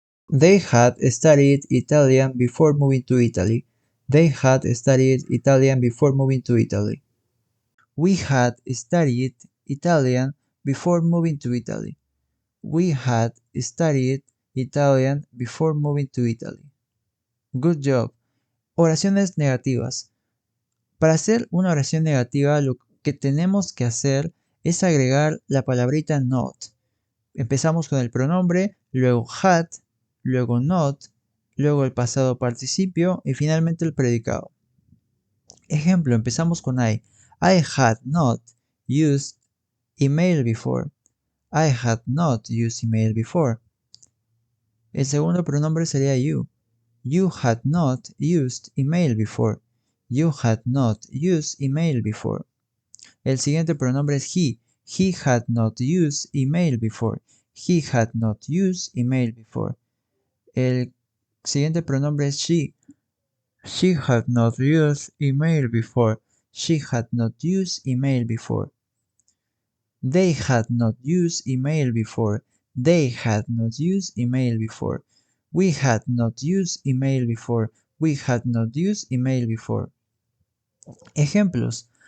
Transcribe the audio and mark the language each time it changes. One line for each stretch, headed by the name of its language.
English: They had studied Italian before moving to Italy. They had studied Italian before moving to Italy. We had studied Italian before moving to Italy. We had studied Italian before moving to Italy. Good job.
Spanish: Oraciones negativas. Para hacer una oración negativa, lo que tenemos que hacer es agregar la palabrita not. Empezamos con el pronombre, luego had, luego not, luego el pasado participio y finalmente el predicado. Ejemplo, empezamos con I.
English: I had not used email before. I had not used email before.
Spanish: El segundo pronombre sería you.
English: You had not used email before. You had not used email before.
Spanish: El siguiente pronombre es he.
English: He had not used email before. He had not used email before.
Spanish: El siguiente pronombre es she.
English: She had not used email before. She had not used email before. They had not used email before. They had not used email before. We had not used email before. We had not used email before.
Spanish: Ejemplos.